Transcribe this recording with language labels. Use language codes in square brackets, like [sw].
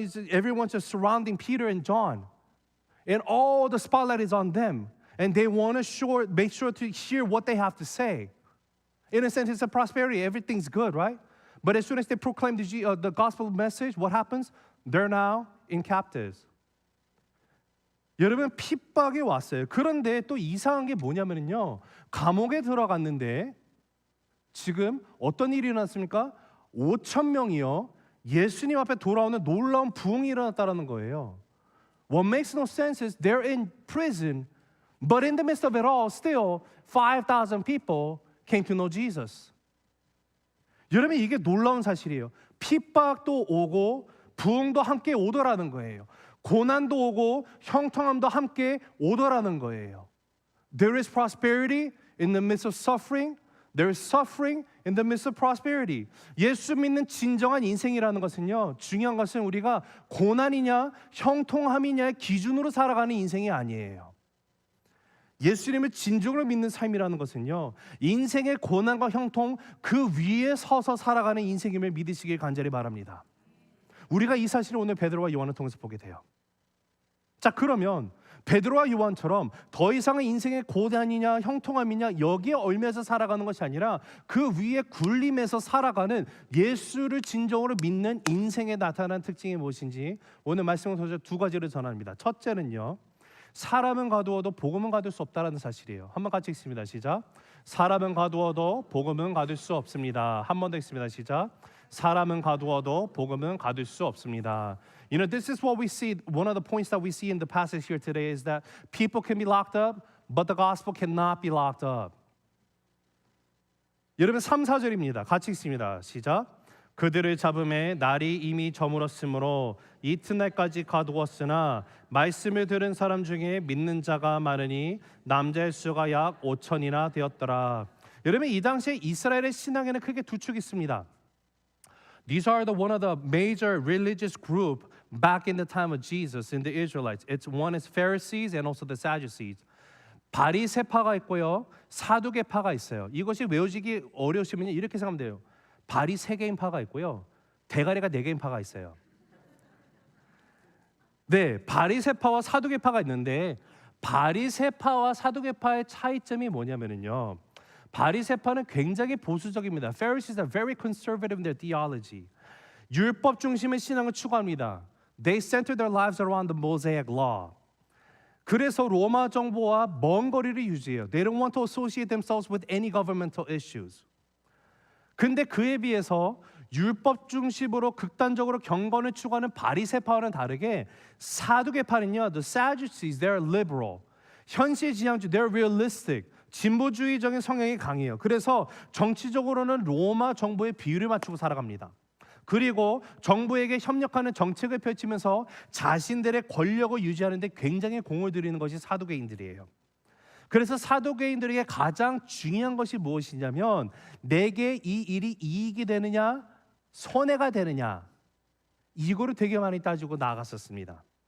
[en] Everyone's just surrounding Peter and John, and all the spotlight is on them, and they want to make sure to hear what they have to say. In a sense, it's a prosperity. Everything's good, right? But as soon as they proclaim the gospel message, what happens? They're now in captives. [ko] 여러분 핍박이 왔어요. 그런데 또 이상한 게 뭐냐면요, 감옥에 들어갔는데 지금 어떤 일이 일어났습니까? 5,000명이요 예수님 앞에 돌아오는 놀라운 부흥이 일어났다는 거예요. [en] What makes no sense is they're in prison, but in the midst of it all, still 5,000 people came to know Jesus. [ko] 여러분 이게 놀라운 사실이에요. 핍박도 오고 부흥도 함께 오더라는 거예요. 고난도 오고 형통함도 함께 오더라는 거예요. [en] There is prosperity in the midst of suffering. There is suffering in the midst of prosperity. [ko] 예수 믿는 진정한 인생이라는 것은요, 중요한 것은 우리가 고난이냐 형통함이냐의 기준으로 살아가는 인생이 아니에요. 예수님을 진정으로 믿는 삶이라는 것은요, 인생의 고난과 형통 그 위에 서서 살아가는 인생임을 믿으시길 간절히 바랍니다. 우리가 이 사실을 오늘 베드로와 요한을 통해서 보게 돼요. 자, 그러면 베드로와 요한처럼 더 이상의 인생의 고단이냐 형통함이냐 여기에 얽매여서 살아가는 것이 아니라 그 위에 군림해서 살아가는 예수를 진정으로 믿는 인생에 나타난 특징이 무엇인지 오늘 말씀을 통해서 두 가지를 전합니다. 첫째는요, 사람은 가두어도 복음은 가둘 수 없다라는 사실이에요. 한번 같이 읽습니다. 시작. 사람은 가두어도 복음은 가둘 수 없습니다. 한 번 더 읽습니다. 시작. 사람은 가두어도 복음은 가둘 수 없습니다. [en] You know, this is what we see. One of the points that we see in the passage here today is that people can be locked up, but the gospel cannot be locked up. [ko] 여러분 3, 4절입니다. 같이 읽습니다. 시작. 그들을 잡음에 날이 이미 저물었으므로 이튿날까지 가두었으나 말씀을 들은 사람 중에 믿는 자가 많으니 남자의 수가 약 5천이나 되었더라. 여러분 이 당시에 이스라엘의 신앙에는 크게 두 축이 있습니다. [en] These are one of the major religious group back in the time of Jesus in the Israelites. It's one is Pharisees and also the Sadducees. [ko] 바리새파가 있고요, 사두개파가 있어요. 이것이 외우시기 어려우시면 이렇게 생각하면 돼요. 발이 3개인 파가 있고요, 대가리가 4개인 파가 있어요. 네, 바리새파와 사두개파가 있는데 바리새파와 사두개파의 차이점이 뭐냐면요, 바리새파는 굉장히 보수적입니다. [en] Pharisees are very conservative in their theology. [ko] 율법 중심의 신앙을 추구합니다. [en] They center their lives around the Mosaic law. [ko] 그래서 로마 정부와 먼 거리를 유지해요. [en] They don't want to associate themselves with any governmental issues. [ko] 근데 그에 비해서 율법 중심으로 극단적으로 경건을 추구하는 바리새파와는 다르게 사두개파는요, [en] the Sadducees, they're liberal. [ko] 현실지향주, [en] they're realistic. [ko] 진보주의적인 성향이 강해요. 그래서 정치적으로는 로마 정부의 비율을 맞추고 살아갑니다. 그리고 정부에게 협력하는 정책을 펼치면서 자신들의 권력을 유지하는 데 굉장히 공을 들이는 것이 사두개인들이에요. 그래서 사두개인들에게 가장 중요한 것이 무엇이냐면 내게 이 일이 이익이 되느냐 손해가 되느냐 이거를 되게 많이 따지고 나아갔었습니다.